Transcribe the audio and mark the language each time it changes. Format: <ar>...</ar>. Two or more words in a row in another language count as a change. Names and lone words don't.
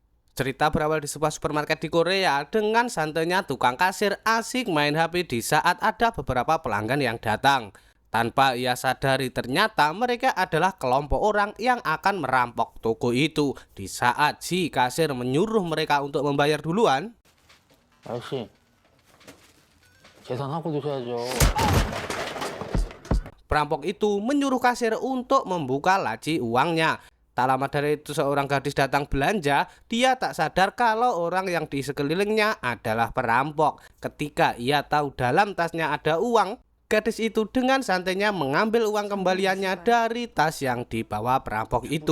<id>Cerita berawal di sebuah supermarket di Korea dengan santainya tukang kasir asik main HP di saat ada beberapa pelanggan yang datang. Tanpa ia sadari ternyata mereka adalah kelompok orang yang akan merampok toko itu. Di saat si kasir menyuruh mereka untuk membayar duluan,</id> <ko>아저씨, 계산하고 드셔야죠.</ko> <id>perampok itu menyuruh kasir untuk membuka laci uangnya. Tak lama dari itu seorang gadis datang belanja, dia tak sadar kalau orang yang di sekelilingnya adalah perampok. Ketika ia tahu dalam tasnya ada uang, gadis itu dengan santainya mengambil uang kembaliannya dari tas yang dibawa perampok itu.</id>